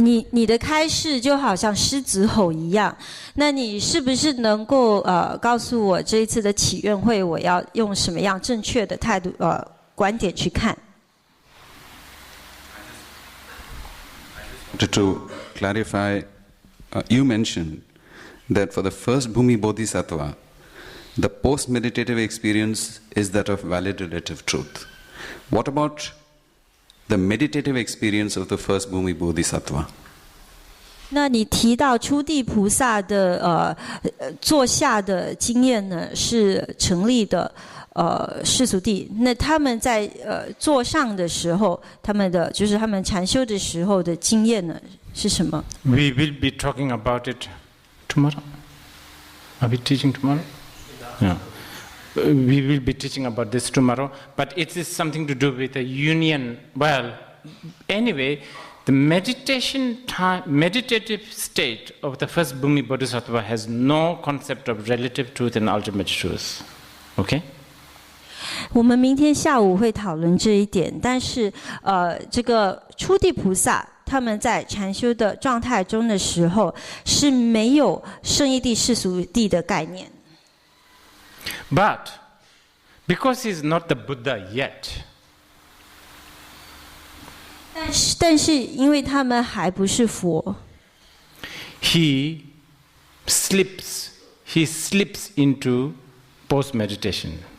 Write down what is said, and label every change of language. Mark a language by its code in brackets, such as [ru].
[zh] 你的开示就好像狮子吼一样，那你是不是能够告诉我这一次的祈愿会，我要用什么样正确的态度观点去看？ [en] To clarify, you mentioned that for the first Bhumi Bodhisattva, the post-meditative experience is that of valid relative truth. What about the meditative experience of the first Bhumi Bodhisattva? [zh] 那你提到初地菩萨的坐下的经验呢，是成立的世俗谛。那他们在坐上的时候，他们的就是他们禅修的时候的经验呢是什么 [en] We will be talking about it tomorrow. Are we teaching tomorrow? Yeah. We will be teaching about this tomorrow, but it is something to do with a union. Well, anyway, the meditative state of the first Bhumi Bodhisattva has no concept of relative truth and ultimate truth. Okay? [zh] 我们明天下午会讨论这一点，但是这个初地菩萨他们在禅修的状态中的时候是没有圣义谛世俗谛的概念。 [en] But because he is not the Buddha yet, [zh] 但是因为他们还不是佛， [en] he slips into post-meditation.